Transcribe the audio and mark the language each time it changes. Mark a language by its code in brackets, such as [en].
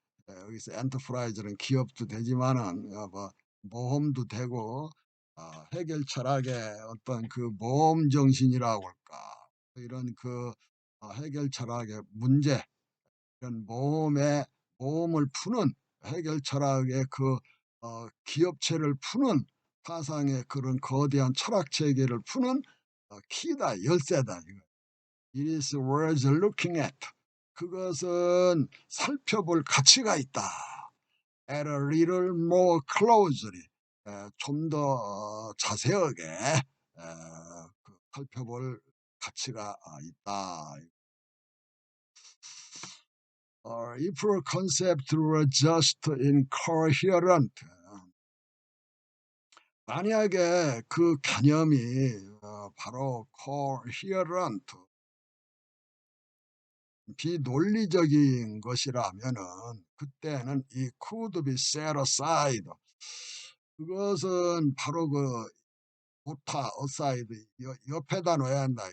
[ko] 여기서 엔터프라이즈는 기업도 되지만은 뭐 모험도 되고 해겔 철학의 어떤 그 모험 정신이라고 할까, 이런 그 해겔 철학의 문제, 이런 모험을 푸는 해겔 철학의 그 기업체를 푸는 파상의 그런 거대한 철학 체계를 푸는 키다, 열쇠다 이거. [en] It is worth looking at. [ko] 그것은 살펴볼 가치가 있다. [en] At a little more closely. [ko] 좀 더 자세하게 살펴볼 가치가 있다. [en] If a concept were just incoherent. [ko] 만약에 그 개념이 바로 [en] coherent, [ko] 비논리적인 것이라면은 그때는 이 [en] could be set aside, [ko] 그것은 바로 그 오타 [en] aside, [ko] 옆에다 놓아야 한다.